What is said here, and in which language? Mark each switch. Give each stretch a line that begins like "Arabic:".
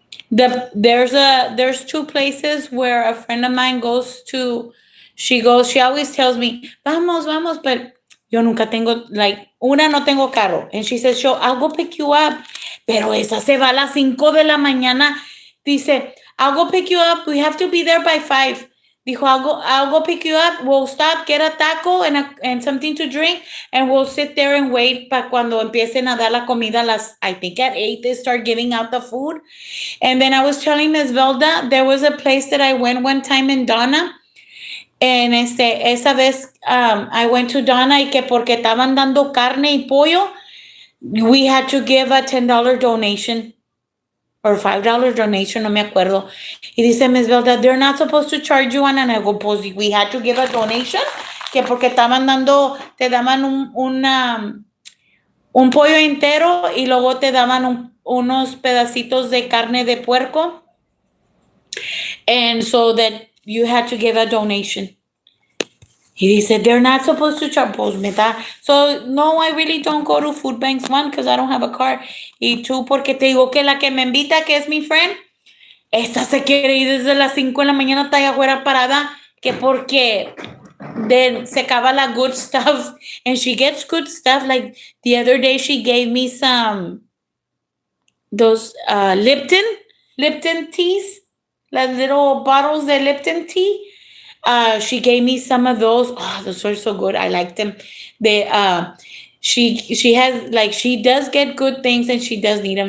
English: There's two places where a friend of mine goes to. She always tells me,
Spanish: vamos, but yo nunca tengo, like, no tengo carro.
English: And she says, I'll go pick you up.
Spanish: Pero esa se va a las 5 de la mañana.
English: Dice, I'll go pick you up. We have to be there by 5. Dijo, I'll go pick you up. We'll stop, get a taco and something to drink, and we'll sit there and wait
Spanish: para cuando empiecen a dar la comida.
English: I think at 8 they start giving out the food. And then I was telling Ms. Velda, there was a place that I went one time in Donna. And
Spanish: esa vez
English: I went to Donna
Spanish: y que porque estaban dando carne y pollo,
English: we had to give a $10 donation or $5 donation,
Spanish: no me acuerdo. Y dice
English: Ms. Velda, they're not supposed to charge you on, and I go, pues we had to give a donation.
Spanish: que porque te daban un pollo entero y luego te daban unos pedacitos de carne de puerco.
English: And so that you had to give a donation. He said they're not supposed to charge. So no, I really don't go to food banks. One, because I don't have a car.
Spanish: Y two, porque te digo que la que me invita, que es mi friend, esta se quiere ir desde las 5 de la mañana, está allá afuera parada, que porque se acaba la
English: good stuff. And she gets good stuff. Like the other day, she gave me those Lipton teas, like little bottles of Lipton tea. She gave me some of those. Oh, those are so good. I like them. They she has like she does get good things and she does need them.